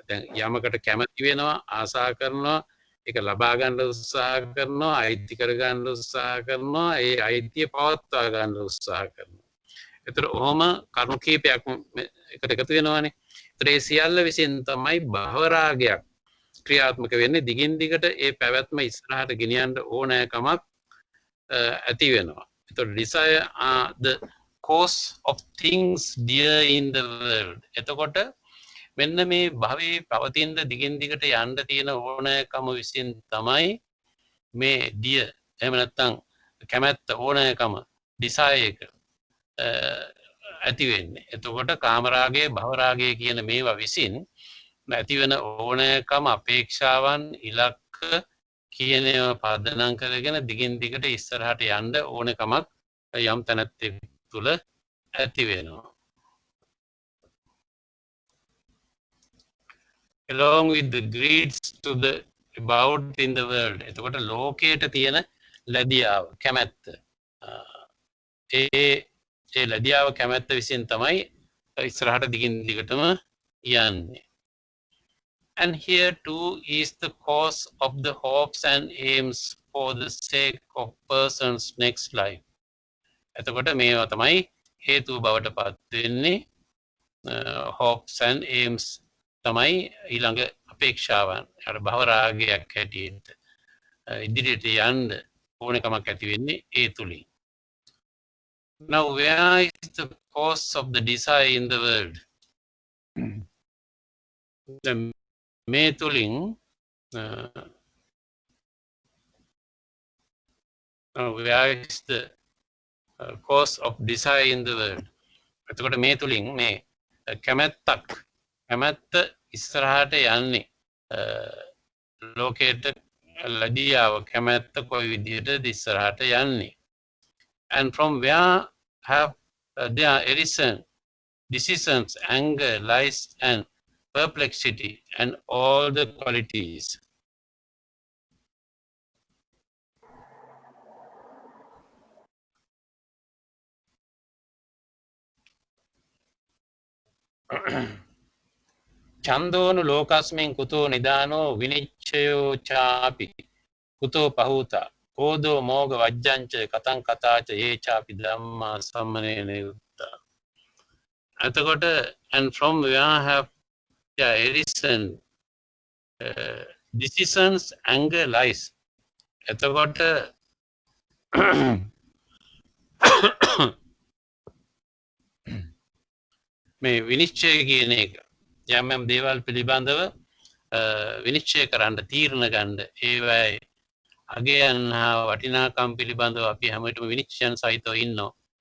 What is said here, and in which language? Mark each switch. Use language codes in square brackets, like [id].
[si] දැන් යමකට කැමති වෙනවා, ආසා කරනවා, ඒක ලබා ගන්න උත්සාහ කරනවා, අයිති කර ගන්න උත්සාහ කරනවා, ඒ අයිතිය පවත්වා ගන්න උත්සාහ කරනවා. ඒතර ඔහොම කරුණු කීපයක් එකට එකතු වෙනවානේ. ඒතර ඒ සියල්ල විසින් තමයි භව රාගයක් ක්‍රියාත්මක වෙන්නේ. දිගින් දිගට ඒ පැවැත්ම ඉස්සරහට ගෙනියන්න ඕනෑකමක් ඇති වෙනවා. ඒතර [en] desire are the cause of things dear in the world. [si] එතකොට මෙන්න මේ භවයේ පවතින දිගින් දිගට යන්න තියෙන ඕනෑකම විසින් තමයි මේ දිය එහෙම නැත්නම් කැමැත්ත ඕනෑකම desire එක ඇති වෙන්නේ. එතකොට කාමරාගය භවරාගය කියන මේවා විසින් ඇති වෙන ඕනෑකම අපේක්ෂාවන් ඉලක්ක කියන ඒවා පදනම් කරගෙන දිගින් දිගට ඉස්සරහට යන්න ඕනකමක් යම් තැනැත්තෙක් තුල ඇති වෙනවා. [en] along with the greeds to the about in the world. [si] එතකොට ලෝකයට තියෙන ලැබියාව කැමැත්ත ඒ ලැබියාව කැමැත්ත විසින් තමයි ඉස්සරහට දිගින් දිගටම යන්නේ. [en] And here too is the cause of the hopes and aims for the sake of person's next life. [si] එතකොට මේවා තමයි හේතුව බවට පත් වෙන්නේ. [en] hopes and aims [si] තමයි ඊළඟ අපේක්ෂාවන් අර භව රාගයක් හැටියට ඉදිරියට යන්න ඕනකමක් ඇති වෙන්නේ ඒ තුලින්. [en] Now where is the cause of the desire in the world? [si] මේ තුලින් [en] where is the cause of desire in the world? [si] එතකොට මේ තුලින් මේ කැමැත්ත ඉස්සරහට යන්නේ ලෝකයට ලැබියාව කැමැත්ත කොයි විදිහටද ඉස්සරහට යන්නේ. [en] And from where have there arisen decisions, anger, lies and perplexity and all the qualities. [pi] චන්දෝනු ලෝකස්මින් කුතෝ නිදානෝ විනිච්ඡයෝ චාපි කුතෝ පහූතා කෝදෝ මෝග වජ්ජංච කතං කතාච ඒ චාපි ධම්මා සම්මනේන යුත්තා. [si] එතකොට [en] and from where have arisen decisions, anger, lies. [si] එතකොට මේ විනිශ්චය කියන එක යම් යම් දේවල් පිළිබඳව විනිශ්චය කරන්න තීරණ ගන්න ඒවයි අගයන් හා වටිනාකම් පිළිබඳව අපි හැමෝටම විනිශ්චයන් සහිතව ඉන්නවා.